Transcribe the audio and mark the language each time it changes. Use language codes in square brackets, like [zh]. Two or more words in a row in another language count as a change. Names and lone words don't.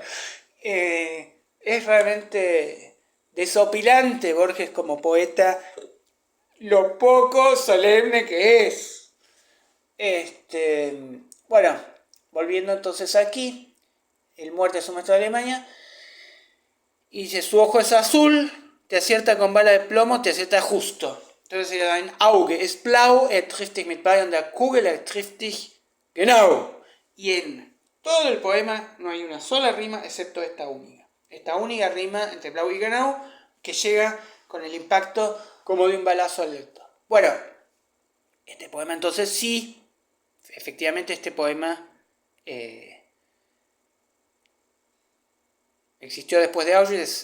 [es] Es realmente desopilante Borges como poeta, lo poco solemne que es. Bueno, volviendo entonces aquí, el Muerte es un maestro de Alemania, y dice, su ojo es azul, te acierta con bala de plomo, te acierta justo. [de] Entonces ein Auge ist blau, trifft dich mit Bayern der Kugel, trifft dich genau. [es] Y en todo el poema no hay una sola rima excepto esta única. Esta única rima entre blau y genau que llega con el impacto como de un balazo al lector. Bueno, este poema entonces sí, efectivamente este poema existió después de Auschwitz.